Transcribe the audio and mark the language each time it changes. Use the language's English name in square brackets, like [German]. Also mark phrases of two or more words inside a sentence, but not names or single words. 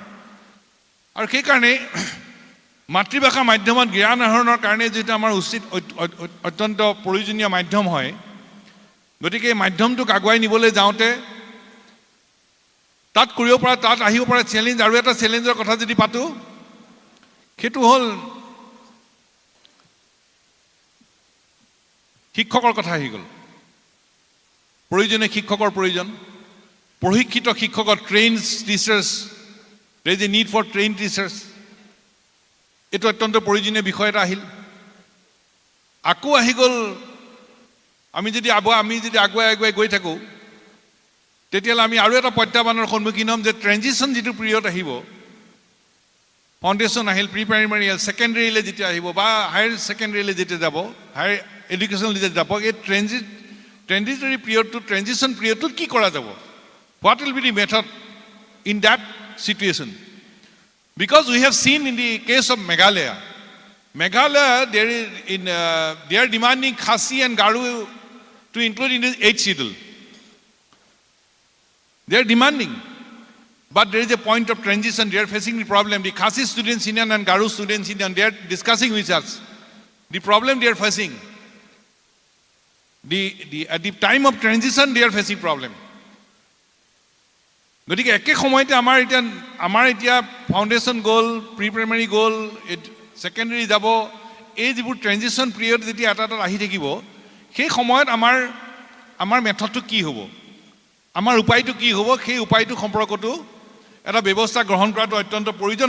[Assamese] আৰু সেইকাৰণে মাতৃভাষা মাধ্যমত জ্ঞান আহৰণৰ কাৰণে যিটো আমাৰ উচিত অত্যন্ত প্ৰয়োজনীয় মাধ্যম হয়, গতিকে মাধ্যমটোক আগুৱাই নিবলৈ যাওঁতে তাত কৰিব পৰা, তাত আহিব পৰা চেলেঞ্জ, আৰু এটা চেলেঞ্জৰ কথা যদি পাতোঁ, সেইটো হ'ল শিক্ষকৰ কথা আহি গ'ল। প্ৰয়োজনীয় শিক্ষকৰ প্ৰয়োজন, প্ৰশিক্ষিত শিক্ষকৰ, [English] train teachers, there is a need for trained teachers. [Assamese] এইটো অত্যন্ত প্ৰয়োজনীয় বিষয় এটা আহিল। আকৌ আহি গ'ল, আমি যদি আগুৱাই গৈ থাকোঁ, তেতিয়াহ'লে আমি আৰু এটা প্ৰত্যাহ্বানৰ সন্মুখীন হ'ম যে ট্ৰেনজিশ্যন যিটো পিৰিয়ড আহিব, ফাউণ্ডেশ্যন আহিল, [English] pre primary [Assamese] আহিল, ছেকেণ্ডেৰীলৈ যেতিয়া আহিব বা [English] higher secondary [Assamese] যেতিয়া যাব, [English] higher education [Assamese] যেতিয়া যাব, এই [English] transitory period, transition period [Assamese] কি কৰা যাব? [English] What will be the method in that situation? Because we have seen in the case of Meghalaya, they are demanding Khasi and Garu to include in the 8th schedule. They are demanding, but there is a point of transition. They are facing the problem. The Khasi students Indian and Garu students Indian, they are discussing with us the problem they are facing. At the time of transition, they are facing problem. [Assamese] গতিকে একে সময়তে আমাৰ এতিয়া ফাউণ্ডেশ্যন গ'ল, [English] pre primary [Assamese] গ'ল, ছেকেণ্ডেৰী যাব, এই যিবোৰ [English] transition period [Assamese] যেতিয়া এটা আহি থাকিব, সেই সময়ত আমাৰ মেথডটো কি হ'ব, আমাৰ উপায়টো কি হ'ব, সেই উপায়টো সম্পৰ্কতো এটা ব্যৱস্থা গ্ৰহণ কৰাটো অত্যন্ত প্ৰয়োজন।